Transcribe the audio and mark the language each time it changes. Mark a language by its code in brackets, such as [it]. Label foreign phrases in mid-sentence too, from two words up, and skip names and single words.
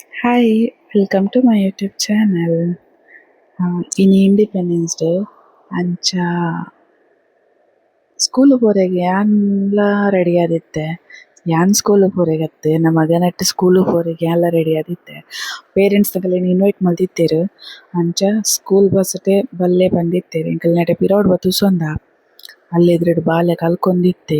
[en] Hi, welcome to my YouTube channel. In Independence Day, [tcy] ಅಂಚ ಸ್ಕೂಲ್ ಪೋರೆಗ್ ಯಾನ್ಲ ರೆಡಿ ಆದಿತ್ತೆ. ಯಾನ್ ಸ್ಕೂಲ್ ಪೋರೆಗತ್ತೆ ನಮ್ಮ ಮಗನಟ್ ಸ್ಕೂಲ್ ಪೋರೆಗ್ ಯಾನ್ಲ ರೆಡಿ ಆದಿತ್ತೆ. ಪೇರೆಂಟ್ಸ್ ತಕಲೆನ್ ಇನ್ವೈಟ್ ಮಲ್ತಿತ್ತೆರ್ ಅಂಚ ಸ್ಕೂಲ್ ಬಸ್ಸ್‌ಡೆ ಬಲ್ಲೆ ಬಂದಿತ್ತೆರ್ ಎಂಕಲ್ನ ನೆಟೆ ಪಿರವುಡು ಬತ್ ತುಸೊಂದ ಅಲ್ಲೆ ಎದುರುಡು ಬಾಲೆ ಕಲ್ಕೊಂದಿತ್ತೆ.